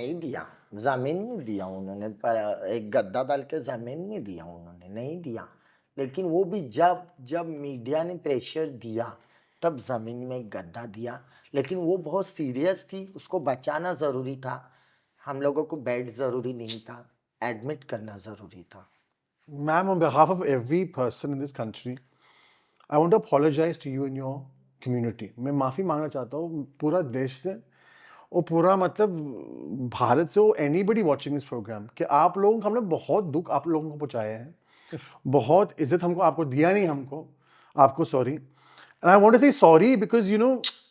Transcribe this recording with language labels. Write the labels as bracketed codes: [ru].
[hi] नहीं दिया, जमीन में दिया उन्होंने, पर एक गद्दा डाल के जमीन में दिया उन्होंने, नहीं दिया। लेकिन वो भी जब जब मीडिया ने प्रेशर दिया, तब जमीन में एक गद्दा दिया। लेकिन वो बहुत सीरियस थी, उसको बचाना जरूरी था। हम लोगों को बेड जरूरी नहीं था, एडमिट करना जरूरी था। [en] Ma'am, on behalf of every person in this country, I want to apologize to you and your community. [hi] मैं माफ़ी मांगना चाहता हूँ पूरा देश से और पूरा मतलब भारत से, [en] anybody watching this programme, [hi] कि आप लोगों को हमने बहुत दुख आप लोगों को पहुँचाया है, बहुत इज्जत हमको आपको दिया नहीं हमको, आपको sorry. [en] and I want to say sorry because you know,